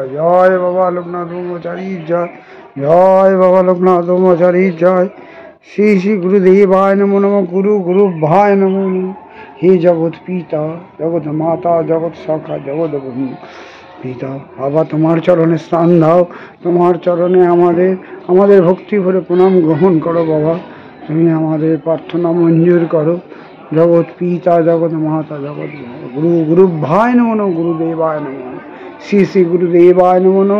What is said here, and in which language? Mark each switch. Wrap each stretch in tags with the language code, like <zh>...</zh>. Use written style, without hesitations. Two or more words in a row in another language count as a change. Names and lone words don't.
<sa>जय बाबा लोकनाथ ब्रह्मचारी जय। जय बाबा लोकनाथ ब्रह्मचारी जय। श्री श्री गुरुदेवाय नमो नमः। गुरु गुरु भाय नमो नमः। हे जगत पिता जगत माता जगत शाखा जगत ब्रह्म</sa> <bn>পিতা বাবা, তোমার চরণে স্থান দাও, তোমার চরণে আমাদের ভক্তি ভরে প্রণাম গ্রহণ করো বাবা। তুমি আমাদের প্রার্থনা মঞ্জুর করো।</bn> <sa>জগৎ পিতা জগৎ মাতা জগৎ গুরু গুরু ভাই নমো নমঃ। গুরুদেবায় নমো নমঃ। শ্রী শ্রী গুরুদেবায় নমো নমঃ।</sa>